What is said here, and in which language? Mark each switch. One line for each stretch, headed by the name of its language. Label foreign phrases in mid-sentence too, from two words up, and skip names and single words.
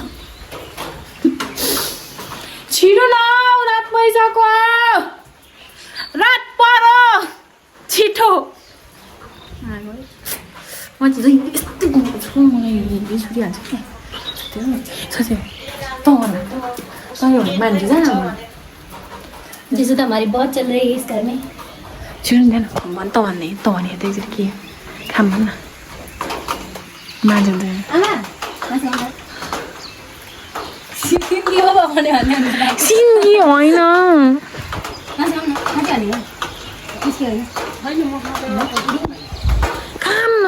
Nepali: छिटो न रात पैसाको रात परो छिटो म चाहिँ यस्तो गएको छु मलाई छुटिहाल्छ क्या सोचे तँ मान्छे जान
Hindi: जैसे तो हमारी बहुत चल रही है इस घर में
Nepali: छिटो जान भन् त भन्ने त्यसरी के खाम भन् न मान्छे सिन्की हो भने सिन्की होइन खाम न